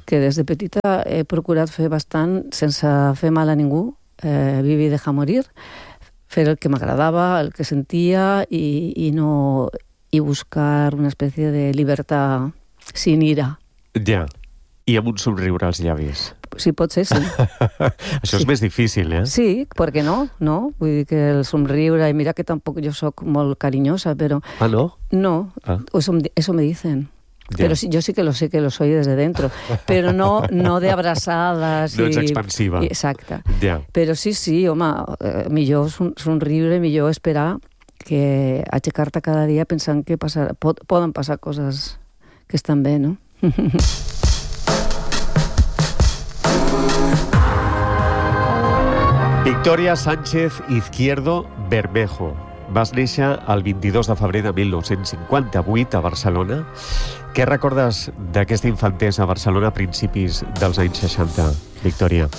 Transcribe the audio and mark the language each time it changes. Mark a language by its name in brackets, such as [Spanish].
[Catalan] Que des de petita he procurat fer bastant, sense fer mal a ningú, vivir i deixar morir, fer el que m'agradava, el que sentia, i buscar una espècie de llibertat [Spanish] sin ira. [Catalan] Ja. I amb un somriure als llavis. Sí, pot ser, sí. Això és sí. Més difícil, eh? Sí, perquè no, no? Vull dir que el somriure, i mira que tampoc jo sóc molt carinyosa, però... Ah, no? No, ah. [Spanish] Eso me dicen. [Catalan] Ja. Però sí, jo sí que [Spanish] lo sé, que lo soy desde dentro. [Catalan] Però no, no de abraçades. No ets expansiva. Exacte. Ja. Però sí, sí, home, millor somriure, millor esperar que aixecar-te cada dia pensant que passarà, poden passar coses que estan bé, no? Victoria Sánchez Izquierdo Bermejo. Vas néixer el 22 de febrer de 1958 a Barcelona. Què recordes d'aquesta infantesa a Barcelona a principis dels anys 60, Victoria?